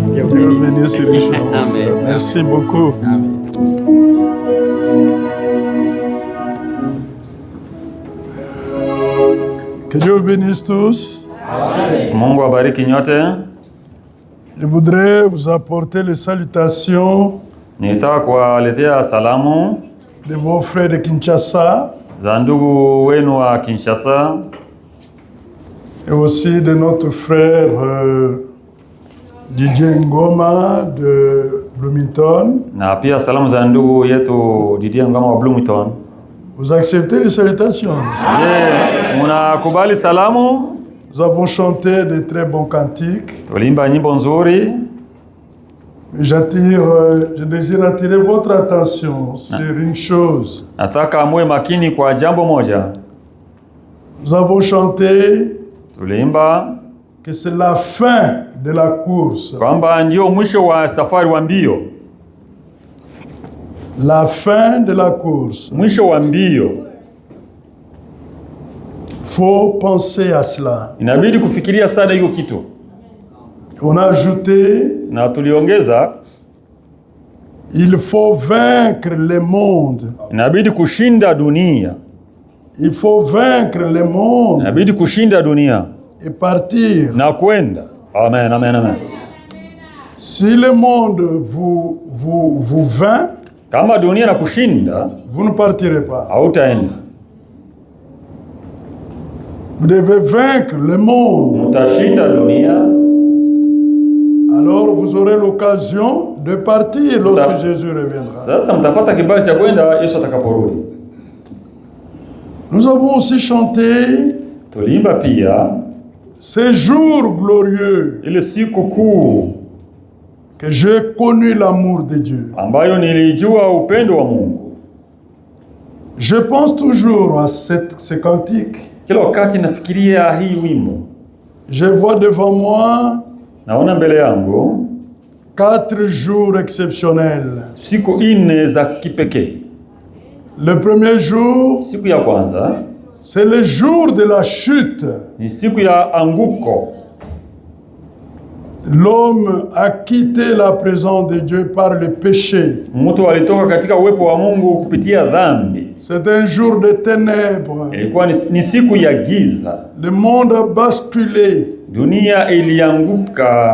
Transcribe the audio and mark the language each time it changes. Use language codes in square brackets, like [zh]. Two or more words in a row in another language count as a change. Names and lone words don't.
[fr] Dieu bénisse richement. Amen. Merci beaucoup. Amen. Que Dieu bénisse tous. [sw] Mungu abariki nyote. [fr] Je voudrais vous apporter les salutations [sw] Nitaka kuwaletea salamu [fr] de vos frères de Kinshasa [sw] za ndugu wenu wa Kinshasa [fr] et aussi de notre frère Didier Ngoma de Bloomington. [sw] na pia salamu za ndugu yetu Didier Ngoma wa Bloomington. [fr] Vous acceptez les salutations? [sw] Je, mnakubali salamu? [fr] Nous avons chanté de très bons cantiques. [sw] Tulimba nyimbo nzuri. [fr] Je désire attirer votre attention sur une chose. [sw] Nataka muwe makini kwa jambo moja. [fr] Nous avons chanté [sw] Tulimba [fr] que c'est la fin de la course. [sw] kwamba ndio mwisho wa safari wa mbio. [fr] La fin de la course. [sw] Mwisho wa mbio. [fr] Faut penser à cela. [sw] Inabidi kufikiria sana hiyo kitu. [fr] On a ajouté, [sw] Na tuliongeza, [fr] il faut vaincre le monde. [sw] inabidi kushinda dunia. [fr] Il faut vaincre le monde [sw] Inabidi kushinda dunia [fr] et partir. [sw] na kwenda. [fr] Amen, amen, amen. Si le monde vous vainc, [sw] Kama dunia na kushinda, [fr] vous ne partirez pas. [sw] hautaenda. [fr] Vous devez vaincre le monde. [sw] Utashinda dunia, [fr] Alors vous aurez l'occasion de partir lorsque Jésus reviendra. [sw] sasa mtapata kibali cha kwenda Yesu atakaporudi. [fr] Nous avons aussi chanté [sw] Tulimba pia [fr] ces jours glorieux [sw] ile siku kuu [fr] que j'ai connu l'amour de Dieu. [sw] ambayo nilijua upendo wa Mungu. [fr] Je pense toujours à ce cantique. [sw] Kila wakati nafikiria hii wimbo. [fr] Je vois devant moi [sw] Naona mbele yangu [fr] 4 jours exceptionnels. [sw] siku 4 za kipekee. [fr] Le premier jour, [sw] Siku ya kwanza [fr] c'est le jour de la chute. [sw] ni siku ya anguko. [fr] L'homme a quitté la présence de Dieu par le péché. [sw] Mtu alitoka katika uwepo wa Mungu kupitia dhambi. [fr] C'est un jour de ténèbres. [sw] Ilikuwa ni siku ya giza. [fr] Le monde a basculé. [sw] Dunia ilianguka,